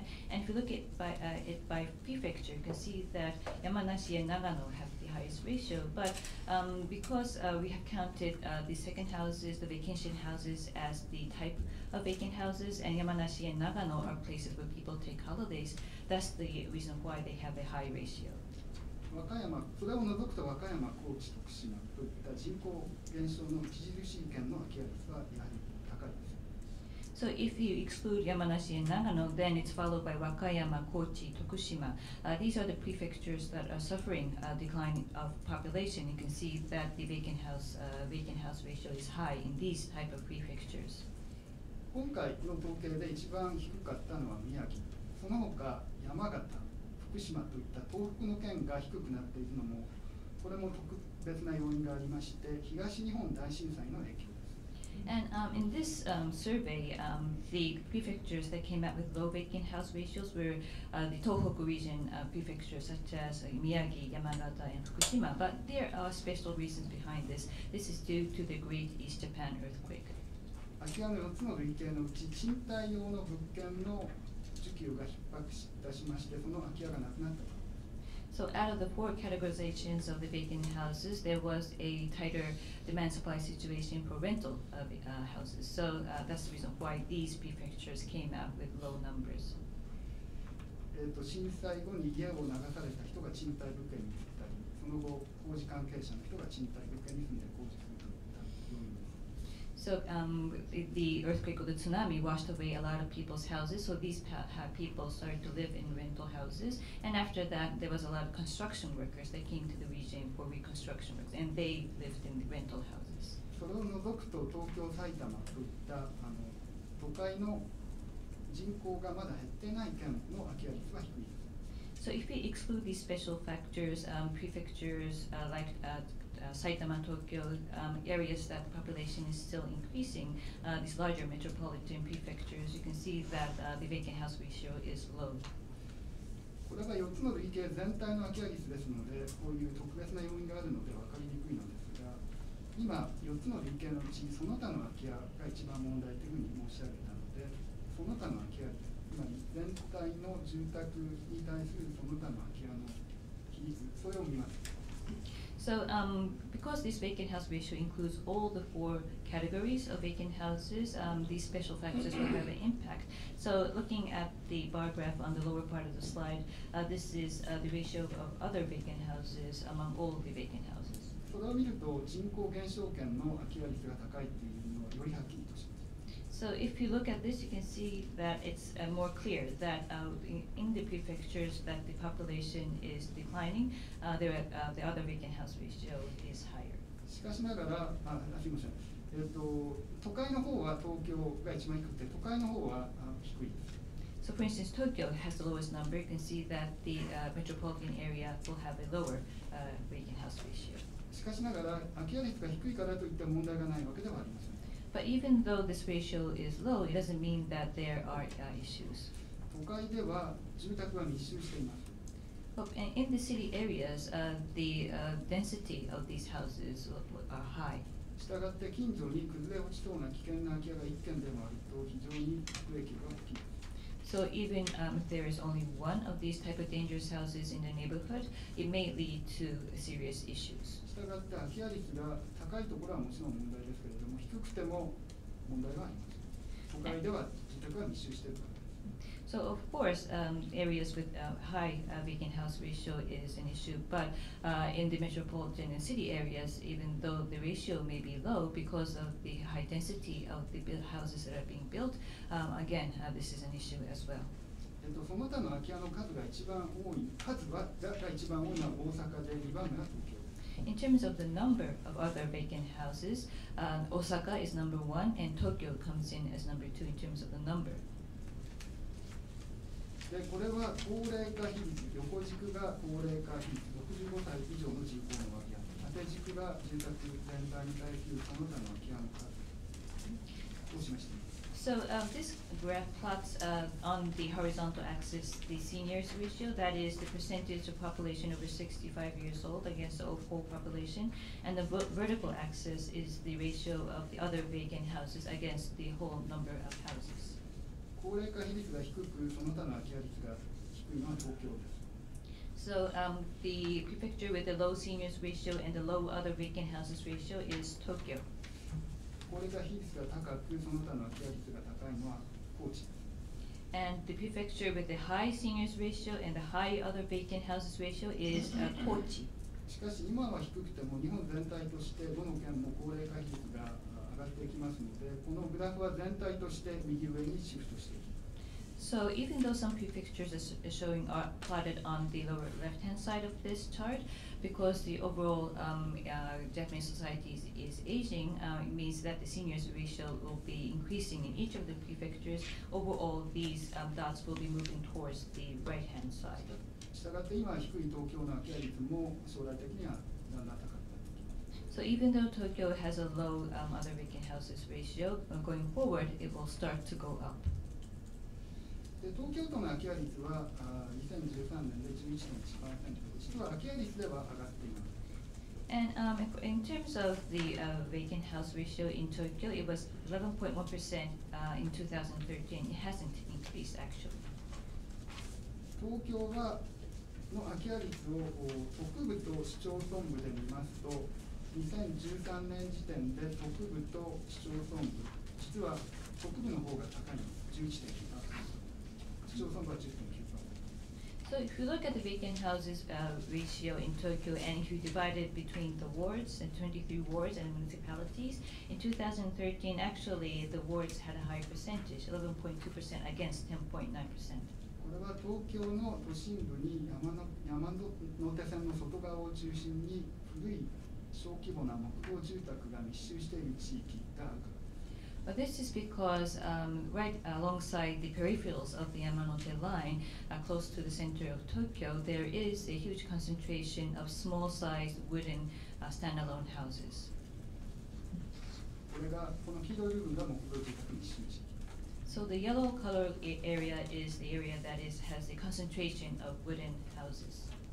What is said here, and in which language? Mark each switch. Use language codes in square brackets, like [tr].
[en] And if you look at it by prefecture, you can see that Yamanashi and Nagano have the highest ratio. But because we have counted the second houses, the vacation houses, as the type of vacant houses, and Yamanashi and Nagano are places where people take holidays, that's the reason why they have a high ratio. [ja] 和歌山、それを除くと和歌山、高知、徳島といった人口減少の著しい県の空き家率はやはり高いです。 [en] So if you exclude Yamanashi and Nagano, then it's followed by Wakayama, Kochi, Tokushima. These are the prefectures that are suffering a decline of population. You can see that the vacant house ratio is high in these type of prefectures. [ja] 今回の統計で一番低かったのは宮城、その他山形、福島といった東北の県が低くなっているのも、これも特別な要因がありまして、東日本大震災の影響です。 [en] And in this survey, the prefectures that came out with low vacant house ratios were the Tohoku region prefectures such as Miyagi, Yamagata, and Fukushima. But there are special reasons behind this. This is due to the Great East Japan earthquake. [ja] 空き家の4つの類型のうち、賃貸用の物件の需給が逼迫いたしまして、その空き家がなくなったと。 [en] So out of the four categorizations of the vacant houses, there was a tighter demand-supply situation for rental houses. So that's the reason why these prefectures came out with low numbers. [ja] 震災後に家を流された人が賃貸物件に移ったり、その後工事関係者の人が賃貸物件に住んで工事するといった要因です。 [en] So the earthquake or the tsunami washed away a lot of people's houses. So these people started to live in rental houses. And after that, there was a lot of construction workers that came to the region for reconstruction works, and they lived in rental houses. [ja] それを除くと東京、埼玉といった都会の人口がまだ減ってない県の空き家率は低いです。 [en] So if we exclude these special factors, prefectures like Saitama, Tokyo, areas that the population is still increasing, these larger metropolitan prefectures, you can see that the vacant house ratio is low. [ja] これが4つの累計全体の空き家率ですので、こういう特別な要因があるので分かりにくいのですが、今4つの累計のうちその他の空き家が一番問題というふうに申し上げたので、その他の空き家率、つまり全体の住宅に対するその他の空き家の比率、それを見ます。 [en] So because this vacant house ratio includes all the four categories of vacant houses, these special factors will have an impact. So looking at the bar graph on the lower part of the slide, this is the ratio of other vacant houses among all the vacant houses. [ja] それを見ると人口減少圏の空き家率が高いというのはよりはっきりとします。 [en] So if you look at this, you can see that it's more clear that in the prefectures that the population is declining, the other vacant house ratio is higher. [ja] しかしながら、すみません。都会の方は東京が一番低くて、都会の方は低いです。 [en] So for instance, Tokyo has the lowest number. You can see that the metropolitan area will have a lower vacant house ratio. [ja] しかしながら、空き家率が低いからといって問題がないわけではありません。 [en] But even though this ratio is low, it doesn't mean that there are issues. [ja] 都会では住宅が密集しています。 [en] But in the city areas, the density of these houses are high. [ja] したがって近所に崩れ落ちそうな危険な空き家が1軒でもあると非常に悪影響が大きいです。 [en] So even if there is only one of these type of dangerous houses in the neighborhood, it may lead to serious issues. [ja] したがって空き家率が高いところはもちろん問題ですけれども、低くても問題はあります。都会では住宅が密集しているからです。 [en] So of course, areas with high vacant house ratio is an issue, but in the metropolitan and city areas, even though the ratio may be low because of the high density of the houses that are being built, again, this is an issue as well. [ja] その他の空き家の数が一番多い、数が一番多いのは大阪で2番目は東京です。 [en] In terms of the number of other vacant houses, Osaka is number 1 and Tokyo comes in as number 2 in terms of the number. [ja] でこれは高齢化比率、横軸が高齢化比率、65歳以上の人口の割合、縦軸が住宅全体に対するその他の空き家の数を示しています。 [en] So this graph plots on the horizontal axis the seniors ratio, that is the percentage of population over 65 years old against the whole population, and the vertical axis is the ratio of the other vacant houses against the whole number of houses. [ja] 高齢化比率が低く、その他の空き家率が低いのは東京です。 [en] So the prefecture with the low seniors ratio and the low other vacant houses ratio is Tokyo. [ja] 高齢化比率が高く、その他の空き家率が高いのは高知です。 [en] And the prefecture with the high seniors ratio and the high other vacant houses ratio is Kochi. [ja] しかし今は低くても日本全体としてどの県も高齢化比率が上がっていきますので、このグラフは全体として右上にシフトしていきます。 [en] So even though some prefectures are showing are plotted on the lower left-hand side of this chart, because the overall Japanese society is aging, it means that the seniors ratio will be increasing in each of the prefectures. Overall, these dots will be moving towards the right-hand side. [ja] したがって今低い東京の空き家率も将来的にはだんだん高くなってきます。 [en] So even though Tokyo has a low other vacant houses ratio, going forward, it will start to go up. [ja] で東京都の空き家率は2013年で 11.1%、実は空き家率では上がっています。 [en] And in terms of the vacant house ratio in Tokyo, it was 11.1% in 2013. It hasn't increased actually. [ja] 東京はの空き家率を北部と市町村部で見ますと、2013年時点で北部と市町村部、実は北部の方が高いんです。 11.9%。 市町村部は 10.9%。 [en] So if you look at the vacant houses ratio in Tokyo, and if you divide it between the wards and 23 wards and municipalities, in 2013 actually the wards had a higher percentage, 11.2% against 10.9%. [ja] これは東京の都心部に山手線の外側を中心に古い小規模な木造住宅が密集している地域があるから。 [en] But this is because right alongside the peripherals of the Yamanote line, close to the center of Tokyo, there is a huge concentration of small-sized wooden standalone houses. [ja] これがこの黄色い部分が木造住宅密集地域。 [en] So the yellow color area is the area that has a concentration of wooden houses.